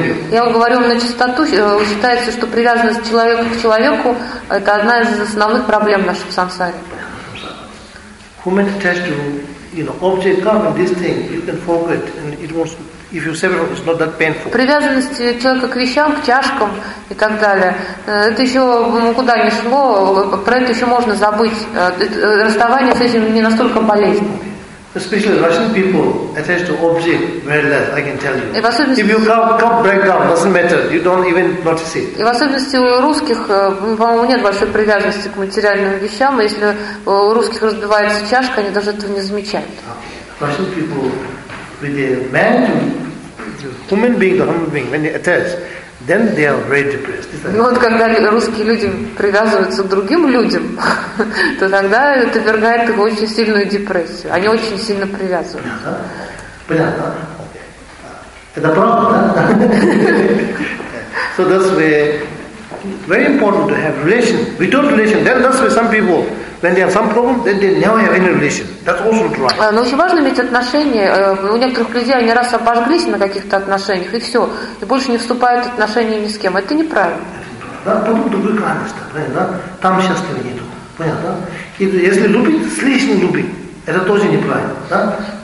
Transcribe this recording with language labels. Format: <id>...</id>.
<ru>Я вам говорю на чистоту, считается, что привязанность человека к человеку это одна из основных проблем наших в сансаре.</ru> <en>Human attached to, you know, object come and this thing, you can forget and it was, if you sever it, it's not that painful.</en> <ru>Привязанность человека к вещам, к чашкам и так далее, это еще куда ни шло, про это еще можно забыть. Расставание с этим не настолько болезненно.</ru> <en>Especially Russian people attached to object very less, I can tell you.</en> <ru>И в особенности...</ru> <en>If you come break down, doesn't matter, you don't even notice it.</en> <ru>И в особенности у русских, по-моему, нет большой привязанности к материальным вещам, если у русских разбивается чашка, они даже этого не замечают.</ru> <en>Russian people with a man to human being, the human being, when they attach, then they are very depressed.</en> <ru>Ну вот когда русские люди привязываются к другим людям, то тогда это ввергает их в очень сильную депрессию. Они очень сильно привязываются. Понятно? Это правда, да?</ru> <en>So that's where very important to have relation. Without relation, then that's where some people, When they have some problem, then they never have any relation. That's also true.</en> <ru>Но очень важно иметь отношения. У некоторых людей они раз обожглись на каких-то отношениях и все, и больше не вступают в отношения ни с кем. Это неправильно. Да, потом другой крайность, правильно? Там счастья нету. Понятно? И если любить, слишком любить, это тоже неправильно, да?</ru>